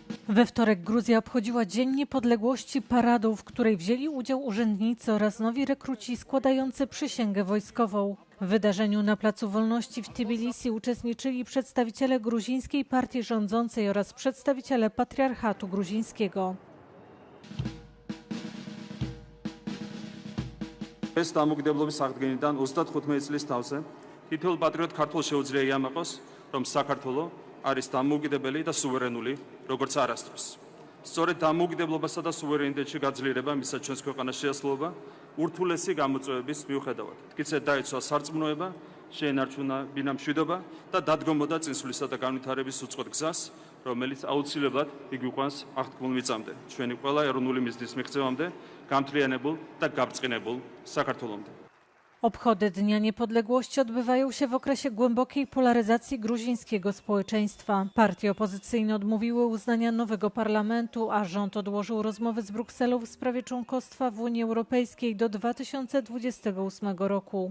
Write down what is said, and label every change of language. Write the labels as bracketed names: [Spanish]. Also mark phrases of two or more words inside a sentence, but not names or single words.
[Polish] We wtorek Gruzja obchodziła Dzień Niepodległości paradą, w której wzięli udział urzędnicy oraz nowi rekruci składający przysięgę wojskową. W wydarzeniu na Placu Wolności w Tbilisi uczestniczyli przedstawiciele gruzińskiej partii rządzącej oraz przedstawiciele patriarchatu gruzińskiego. [Georgian] ეს დამოუკიდებლობის აღდგენიდან 35 წლის თავზე თითოეულ პატრიოტ ქართველს შეუძლია იამაყოს, რომ საქართველო არის დამოუკიდებელი და სუვერენული, როგორც არასდროს. სწორედ დამოუკიდებლობასა და სუვერენიტეტში გაძლიერება მისცა ჩვენს ქვეყანას შეასრულება ურთულესი გამოწვევების მიუხედავად. მტკიცედ დაიცვა სარწმუნოება, შეენარჩუნა ბინამშვიდობა და დადგომოდა წინსვლისა და განვითარების უწყოთ გზას, რომელიც აუცილებლად იგვიყვანს აღთქმულ მიწამდე, ჩვენი ყველა ეროვნული მიზნის მიღწევამდე, გამთლიანებულ და გაბრწყინებულ საქართველომდე. [Polish] Obchody Dnia Niepodległości odbywają się w okresie głębokiej polaryzacji gruzińskiego społeczeństwa. Partie opozycyjne odmówiły uznania nowego parlamentu, a rząd odłożył rozmowy z Brukselą w sprawie członkostwa w Unii Europejskiej do 2028 roku.